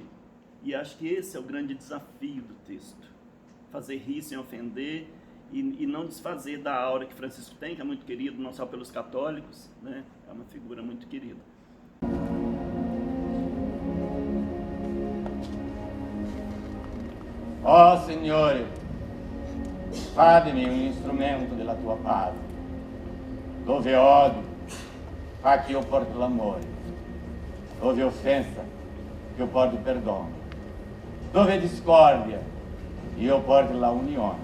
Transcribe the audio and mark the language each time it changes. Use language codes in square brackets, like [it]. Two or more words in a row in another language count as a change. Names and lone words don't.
[pt] E acho que esse é o grande desafio do texto. Fazer rir sem ofender e não desfazer da aura que Francisco tem, que é muito querido, não só pelos católicos, né? É uma figura muito querida. [it] Ó Signore, fate-me un instrumento della tua pace. Dove odio, fa che io porto l'amore. Dove offensa, che io porto perdono. Dove discordia, io porto la unione.